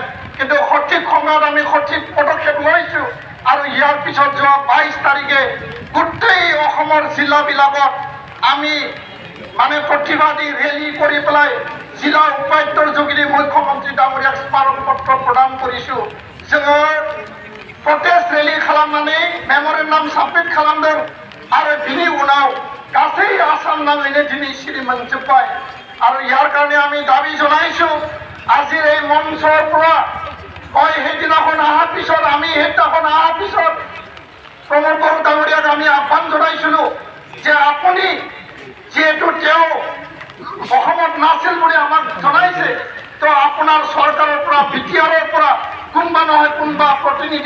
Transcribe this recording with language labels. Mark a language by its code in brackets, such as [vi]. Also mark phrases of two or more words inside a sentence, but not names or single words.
[as] কিন্তু সঠিক সময়ত আমি সঠিক পদক্ষেপ লৈছোঁ আৰু ইয়াৰ পিছত যোৱা 22 তাৰিখে গোটেই অসমৰ জিলাবিলাকত আমি মানে প্ৰতিবাদী ৰেলী কৰি পেলাই জিলা উপায়ুক্তৰ যোগেদি মুখ্যমন্ত্ৰী ডাঙৰীয়াক স্মাৰক পত্ৰ প্ৰদান কৰিছোঁ जोङो [brx] प्रटेस्ट रैली खालामनानै मेमोरेन्डाम साबमिट खालामदों आरो बिनि उनाव गासै आसाम नाङैनो दिनै सिरि मोनजोब्बाय आरो [as] যাৰ কাৰণে আমি দাবী जनाइছোঁ আজিৰ এই মঞ্চৰ পৰা মই সেইদিনাখন অহাৰ পিছত আমি সেইদিনাখন অহাৰ পিছত প্ৰমোদ বড়ো ডাঙৰীয়াক আমি আহ্বান জনাইছিলোঁ যে আপুনি যেহেতু তেওঁ অসমত নাছিল বুলি আমাক জনাইছে তো আপোনাৰ চৰকাৰৰ পৰা বিটিআৰৰ পৰা কোনবা নহয় কোনবা প্ৰতিনিধি